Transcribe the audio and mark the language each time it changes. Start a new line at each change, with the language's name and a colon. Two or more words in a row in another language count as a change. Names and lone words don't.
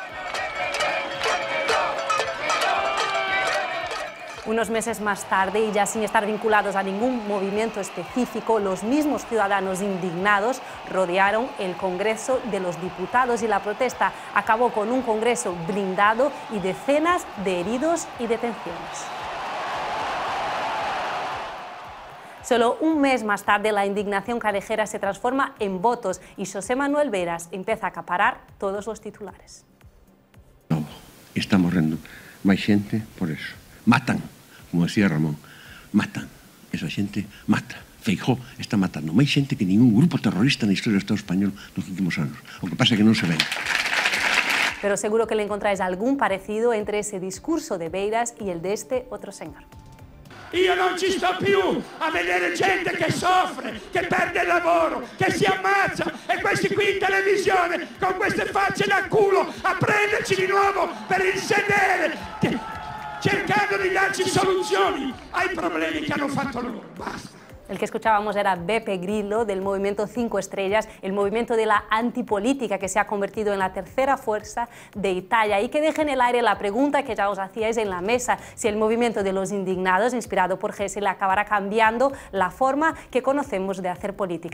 Spanish: Unos meses más tarde, y ya sin estar vinculados a ningún movimiento específico, los mismos ciudadanos indignados rodearon el Congreso de los Diputados y la protesta acabó con un Congreso blindado y decenas de heridos y detenciones. Solo un mes más tarde, la indignación callejera se transforma en votos y José Manuel Beiras empieza a acaparar todos los titulares.
Galician: Está morrendo máis xente por eso. Matan, como decía Ramón, matan. Esa xente mata. Feijóo está matando máis xente que ningún grupo terrorista na historia do Estado español nos últimos anos. O que pasa é que non se ven.
Spanish: Pero seguro que le encontráis algún parecido entre ese discurso de Beiras y el de este otro señor.
Italian: Io non ci sto più a vedere gente che soffre, che perde il lavoro, che si ammazza e questi qui in televisione con queste facce da culo a prenderci di nuovo per il sedere, cercando di darci soluzioni ai problemi che hanno fatto loro. Basta.
Spanish: El que escuchábamos era Beppe Grillo, del movimiento 5 Estrellas, el movimiento de la antipolítica que se ha convertido en la tercera fuerza de Italia. Y que deje en el aire la pregunta que ya os hacíais en la mesa, si el movimiento de los indignados, inspirado por Gesell, acabará cambiando la forma que conocemos de hacer política.